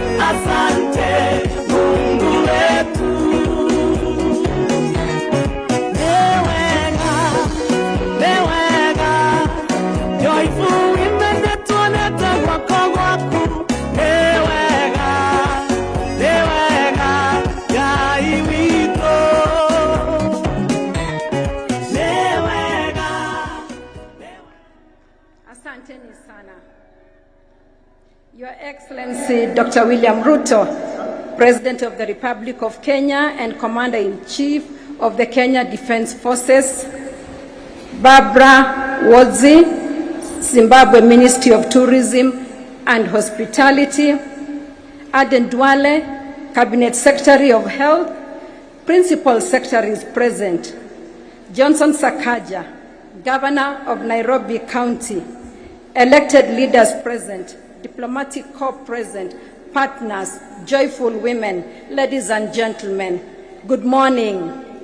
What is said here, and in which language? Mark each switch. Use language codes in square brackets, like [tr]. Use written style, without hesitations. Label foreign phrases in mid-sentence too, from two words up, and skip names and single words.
[sw] asante Mungu wetu. Newega, [en] joyful women [ki] netuonete gwako gwaku. Newega, Ngai witũ. [sw] Asanteni sana. [en] Your Excellency Dr. William Ruto, President of the Republic of Kenya and Commander-in-Chief of the Kenya Defense Forces, Barbara Wadzi, Zimbabwe Ministry of Tourism and Hospitality, Aden Duale, Cabinet Secretary of Health, Principal Secretaries present, Johnson Sakaja, Governor of Nairobi County, elected leaders present, diplomatic corps present, partners, joyful women, ladies and gentlemen, good morning.